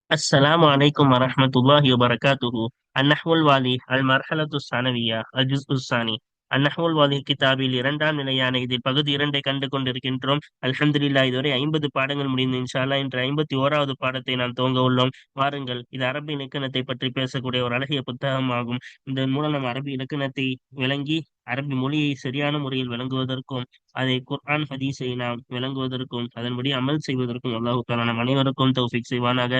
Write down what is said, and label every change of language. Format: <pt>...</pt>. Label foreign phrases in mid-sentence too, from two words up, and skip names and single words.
<ar>السلام عليكم ورحمة الله وبركاته. النحو الوالي المرحلة الثانوية الجزء الثاني.</ar> <ta>النحو الواலி கிதாபில் இரண்டாம் நிலையான இதில் பகுதி இரண்டை கண்டு கொண்டிருக்கின்றோம். அல்ஹம்துலில்லாஹ், இதுவரை 50 பாடங்கள் முடிந்து</ta> <ar>إن شاء الله</ar> <ta>இன்று 51வது பாடத்தை நாம் துவங்க உள்ளோம். வாருங்கள், இது அரபி இலக்கணத்தை பற்றி பேசக்கூடிய ஒரு அழகிய புத்தகமாகும். இதன் மூலம் நாம் அரபி இலக்கணத்தை விளங்கி அரபி மொழியை சரியான முறையில் விளங்குவதற்கும் அதை குர்ஆன் ஹதீஸை நாம் விளங்குவதற்கும் அதன்படி அமல் செய்வதற்கும்</ta> <ar>الله تعالى</ar> <ta>நம் அனைவருக்கும் தௌஃபீக் செய்வானாக.</ta>